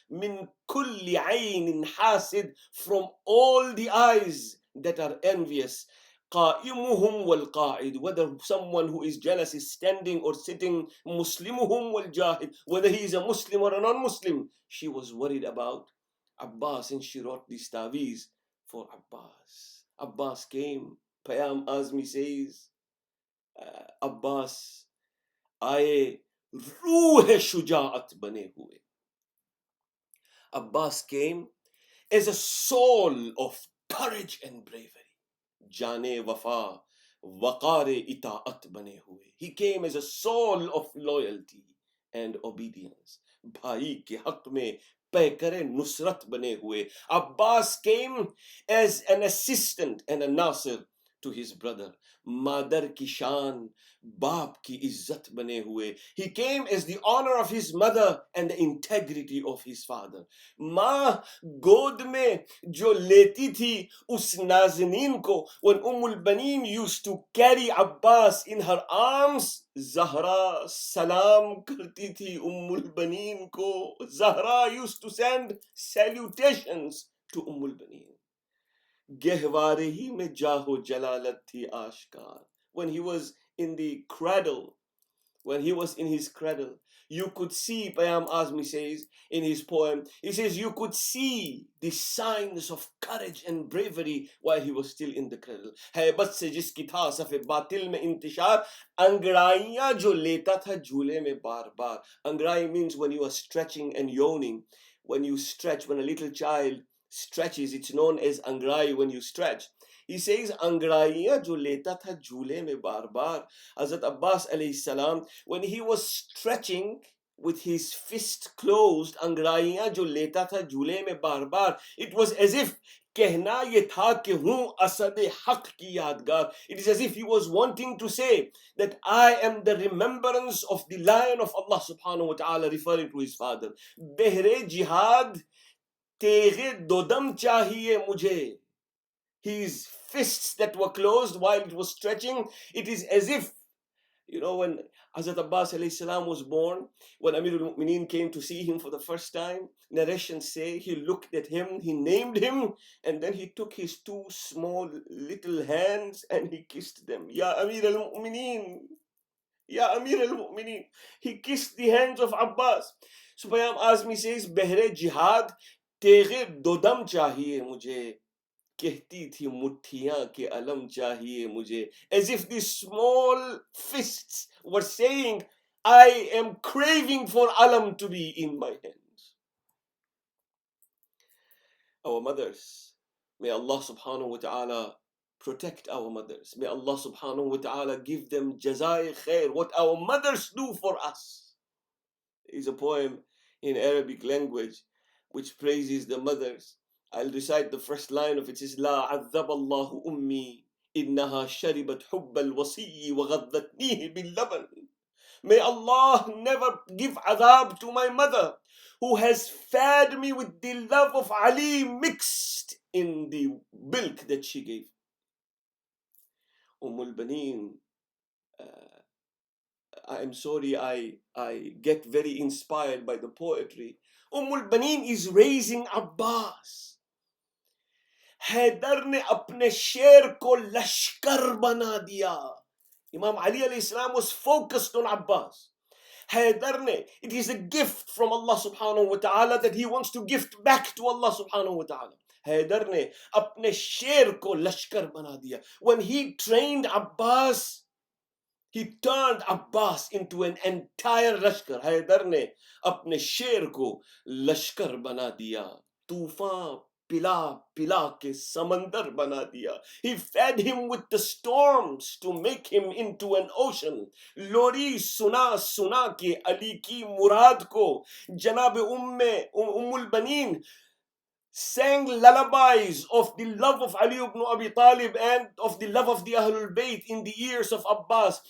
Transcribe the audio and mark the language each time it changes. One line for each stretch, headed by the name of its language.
Arabic: Min kulli aynin hasid.
English: From all the eyes that are envious.
Arabic: قائمهم والقاعد,
English: whether someone who is jealous is standing or sitting,
Arabic: muslimuhum والجاهد,
English: whether he is a Muslim or a non-Muslim. She was worried about Abbas and she wrote this taweez for Abbas. Abbas came.
Hindi: Payam Azmi says, Abbas आए रूह शुजाअत बने हुए.
English: Abbas came as a soul of courage and bravery.
Hindi: जाने वफा वक़ार इताअत बने हुए.
English: He came as a soul of loyalty and obedience.
Hindi: भाई के हक में पैकर नुसरत बने हुए.
English: Abbas came as an assistant and a nasir to his brother.
Hindi: Madar ki shan, baap ki izzat bane hue.
English: He came as the honor of his mother and the integrity of his father.
Hindi: माँ गोद में जो लेती थी उस नाज़नीन को,
English: when Banin used to carry Abbas in her arms,
Hindi: Zahra salam करती थी Banin को.
English: Zahra used to send salutations to Banin.
Hindi: गहवारे ही में जाहो जलालत थी आश्कार.
English: When he was in the cradle, when he was in his cradle, you could see, Payam Azmi says in his poem, he says you could see the signs of courage and bravery while he was still in the cradle.
Hindi: हैबत से जिसकी था सफ़े बातिल में इंतिशार, अंगड़ाइयाँ जो लेता था झूले में बार बार.
English: Angrai means when you are stretching and yawning. When you stretch, when a little child stretches, it's known as angrai when you stretch. He says,
Hindi: angraiya jo leta tha jhule mein bar bar.
English: Hazrat Abbas alayhi salam, when he was stretching with his fist closed,
Hindi: angraiya jo leta tha jhule mein bar bar,
English: it was as if
Hindi: कहना ये था कि हूँ असद हक की यादगार.
English: It is as if he was wanting to say that I am the remembrance of the lion of Allah subhanahu wa ta'ala, referring to his father.
Hindi: Behre jihad तेरे दोदम चाहिए मुझे.
English: His fists that were closed while it was stretching, it is as if, when Hazrat Abbas alayhi salam was born, when Amirul Mu'mineen came to see him for the first time, narrations say he looked at him, he named him, and then he took his two small little hands and he kissed them. Ya Amir al-Mu'mineen, Ya Amir al-Mu'mineen. He kissed the hands of Abbas. So Payam Azmi says,
Hindi: Behre jihad तेरे दोदम चाहिए मुझे, कहती थी मुट्ठियां के अलम चाहिए मुझे.
English: As if these small fists were saying, I am craving for alam to be in my hands. Our mothers, may Allah subhanahu wa ta'ala protect our mothers. May Allah subhanahu wa ta'ala give them jazai khair, what our mothers do for us. There is a poem in Arabic language which praises the mothers. I'll recite the first line of it. It says,
Arabic: لا عذب الله أمي إنها شربت حب الوصي وغذتنيه باللبن.
English: May Allah never give adhab to my mother who has fed me with the love of Ali mixed in the milk that she gave. Banin, I'm sorry, I get very inspired by the poetry. Banin is raising Abbas.
Hindi: Haider ने अपने शेर को लश्कर बना दिया.
English: Imam Ali alayhi salam was focused on Abbas.
Hindi: Haider ने,
English: it is a gift from Allah subhanahu wa ta'ala that he wants to gift back to Allah subhanahu wa ta'ala.
Hindi: Haider ने अपने शेर को लश्कर बना दिया.
English: When he trained Abbas, He turned Abbas into an entire लश्कर.
Hindi: हैदर ने अपने शेर को लश्कर बना दिया. तूफान पिला पिला के समंदर बना दिया.
English: He fed him with the storms to make him into an ocean.
Hindi: लोरी सुना सुना के अली की मुराद को जनाब उम्मुल बनीन
English: sang lullabies of the love of Ali ibn Abi Talib and of the love of the Ahlul Bayt in the ears of Abbas.